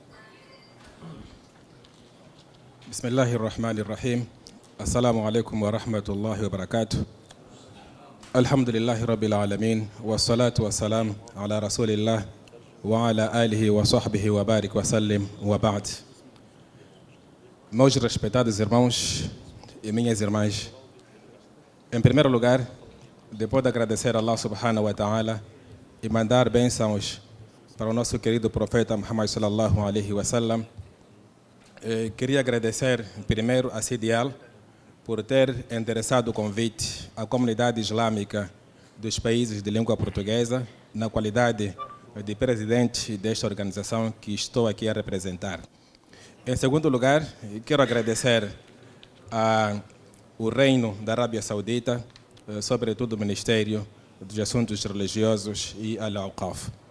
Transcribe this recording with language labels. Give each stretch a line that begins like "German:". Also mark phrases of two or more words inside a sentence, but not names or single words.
Arabic: بسم الله الرحمن الرحيم. السلام عليكم ورحمة الله وبركاته. الحمد لله رب العالمين، والصلاة والسلام على رسول الله وعلى آله وصحبه وبارك وسلم وبعد.
Portuguese: Meus respeitados irmãos e minhas irmãs, em primeiro lugar, depois de agradecer a Allah
Arabic: سبحانه وتعالى
Portuguese: e mandar bênçãos para o nosso querido profeta Muhammad
Arabic: صلى الله عليه وسلم,
Portuguese: queria agradecer primeiro a CIDIAL por ter endereçado o convite à comunidade islâmica dos países de língua portuguesa, na qualidade de presidente desta organização que estou aqui a representar. Em segundo lugar, quero agradecer ao Reino da Arábia Saudita, sobretudo o Ministério dos Assuntos Religiosos e Al-Awqaf.